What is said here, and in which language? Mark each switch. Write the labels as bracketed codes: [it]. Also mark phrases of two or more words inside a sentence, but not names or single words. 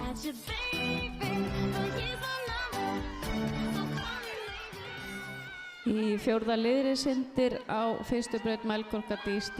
[en] you, baby, but here's my number, so call me maybe. [is] Í fjórða liðri syndir á fyrstu braut Melkorka Dís D.